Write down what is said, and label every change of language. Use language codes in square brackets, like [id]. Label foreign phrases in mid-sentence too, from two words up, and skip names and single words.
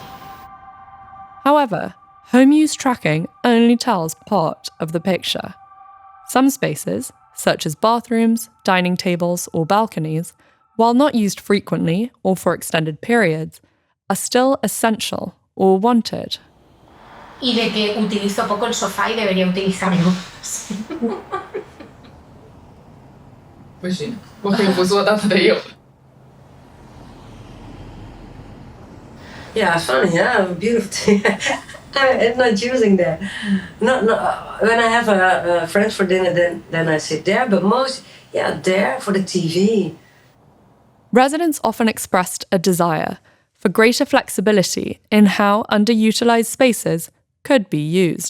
[en] However, home use tracking only tells part of the picture. Some spaces, such as bathrooms, dining tables, or balconies, while not used frequently or for extended periods, are still essential or wanted. [es] Y de que utilizo poco el sofá y debería utilizarlo. [zh] 不行，我可以不做，但是得有。 [en] Yeah, it's funny. Yeah, beautiful. I'm not using that. Not when I have friends for dinner, then I sit there. But most, there for the TV. Residents often expressed a desire for greater flexibility in how underutilized spaces could be used.